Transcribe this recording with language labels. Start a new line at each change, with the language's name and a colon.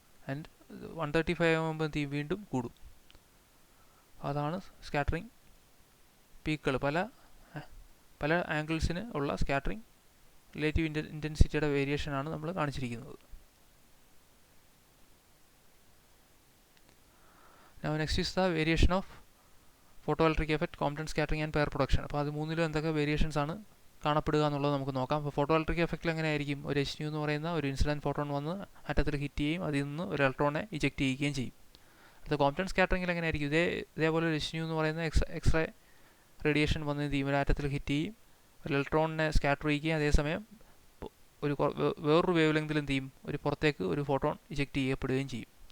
Malayalam: And 135 ആകുമ്പോൾ വീണ്ടും കൂടും. അതാണ് സ്കാറ്ററിങ് പീക്കുകൾ പല ആംഗിൾസിന് ഉള്ള സ്കാറ്ററിംഗ് റിലേറ്റീവ് ഇൻറ്റൻസിറ്റിയുടെ വേരിയേഷനാണ് നമ്മൾ കാണിച്ചിരിക്കുന്നത്.
English: Now next is the variation of photoelectric effect, Compton scattering and pair production.
Malayalam: അപ്പോൾ അത് മൂന്നിലും എന്തൊക്കെ വേരിയേഷൻസ് ആണ് കാണപ്പെടുക എന്നുള്ളത് നമുക്ക് നോക്കാം. അപ്പോൾ ഫോട്ടോ ഇലക്ട്രിക് എഫക്റ്റിൽ എങ്ങനെയായിരിക്കും, ഒരു HNU എന്ന് പറയുന്ന ഒരു ഇൻസിഡൻറ്റ് ഫോട്ടോൺ വന്ന് ആറ്റത്തിൽ ഹിറ്റ് ചെയ്യും, അതിൽ നിന്ന് ഒരു ഇലക്ട്രോണെ ഇജക്റ്റ് ചെയ്യുകയും ചെയ്യും. അത് കോംപ്റ്റൺ സ്കാറ്ററിങ്ങിൽ എങ്ങനെയായിരിക്കും, ഇതേപോലെ ഒരു HNU എന്ന് പറയുന്ന എക്സ്റേ റേഡിയേഷൻ വന്ന് എന്ത് ചെയ്യും, ഒരു ആറ്റത്തിൽ ഹിറ്റ് ചെയ്യും, ഒരു ഇലക്ട്രോണിനെ സ്കാറ്റർ ചെയ്യുകയും അതേസമയം വേറൊരു വേവ് ലെങ്തിൽ എന്ത് ചെയ്യും, ഒരു പുറത്തേക്ക് ഒരു ഫോട്ടോൺ ഇജക്റ്റ് ചെയ്യപ്പെടുകയും ചെയ്യും.